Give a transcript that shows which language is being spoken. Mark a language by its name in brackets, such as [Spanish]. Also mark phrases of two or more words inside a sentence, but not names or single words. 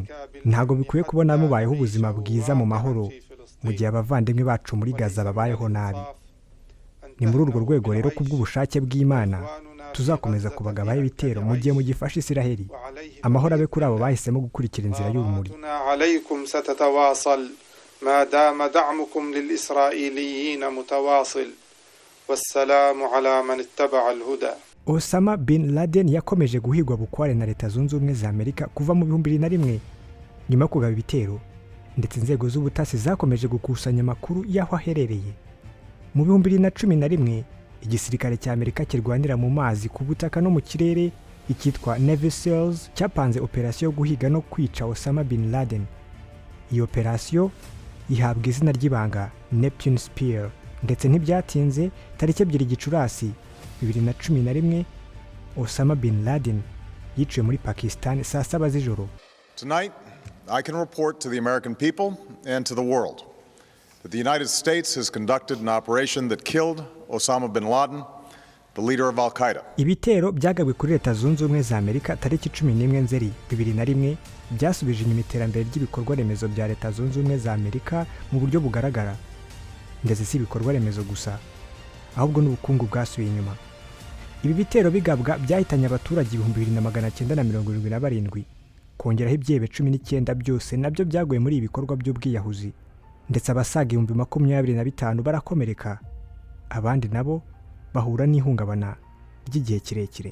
[Kinyarwanda] Ntago bikwiye kubona mubayeho ubuzima bwiza mu mahoro mu gihe abavandimwe bacu muri Gaza babayeho nabi. Ni muri urwo rwego rero kubw'ubushake bw'Imana tuzakomeza kubagabaho ibitero mu gihe mugifashe Isiraheli. Amahoro abe kuri abo bahisemo gukurikira inzira y'urumuri. [Arabic] ما دام دعمكم للإسرائيليين متواصل والسلام على من اتبع الهدى. [Kinyarwanda] Osama bin Laden yakomeje guhigwa bukware na Leta Zunze Ubumwe za Amerika kuva mu 2001 nyuma yo kugaba ibitero, ndetse inzego z'ubutasi zakomeje gukusanya amakuru y'aho aherereye. Mu 2011 igisirikare cya Amerika kirwanira mu mazi, ku butaka no mu kirere ikitwa Navy SEALs cyapanze operasiyo yo guhiga no kwica Osama bin Laden. Iyo operasiyo ihabwa izina ry'ibanga Neptune Spear, ndetse ntibyatinze tariki 2 Gicurasi 2011 Osama bin Laden yiciwe muri Pakistan saa 7 z'ijoro. [English] Tonight I can report to the American people and to the world that the United States has conducted an operation that killed Osama bin Laden, the leader of Al-QUAEDA. [Kinyarwanda] Ibitero byagabwe kuri Leta Zunze Ubumwe za Amerika tariki 11 Nzeri 2001 byasubije inyuma iterambere ry'ibikorwa remezo bya Leta Zunze Ubumwe za Amerika mu buryo bugaragara, ndetse si ibikorwa remezo gusa ahubwo n'ubukungu bwasubiye inyuma. Ibi bitero bigabwa byahitanye abaturage 2977, kongeraho ibyebe 19 byose nabyo byaguye muri ibikorwa by'ubwiyahuzi, ndetse abasaga 25,000 barakomereka, abandi nabo bahura n'ihungabana ry'igihe kirekire.